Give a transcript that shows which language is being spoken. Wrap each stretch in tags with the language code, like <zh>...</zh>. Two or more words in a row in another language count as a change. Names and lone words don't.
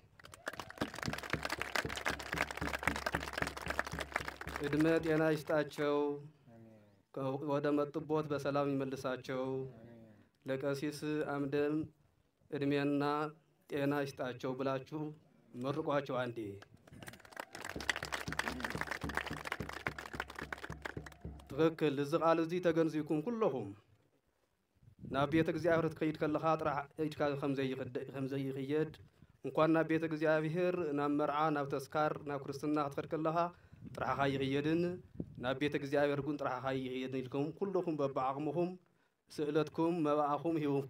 <am>እድሜ ጤና ይስጣቸው፣ ወደ መጡበት በሰላም ይመልሳቸው። ለቀሲስ አምደም እድሜና ጤና ይስጣቸው ብላችሁ መርቋቸው አንዴ።</am> <ti>ትክክል እዚ ቃል እዚ ተገንዚብኩም ኩለኹም ናብ ቤተ እግዚአብሔር ትከይድ ከለኻ ጥራሕ ኢድካ ከምዘይኽየድ እንኳን ናብ ቤተ እግዚአብሔር ናብ መርዓ ናብ ተስካር ናብ ክርስትና ክትኸድ ከለኻ ጥራሕኻ ይኽየድን ናብ ቤተ እግዚአብሔር ግን ጥራሕኻ ይኽየድን ኢልኩም ኩለኹም በብዓቕምኹም ስእለትኩም መባእኹም ሂብኩም</ti>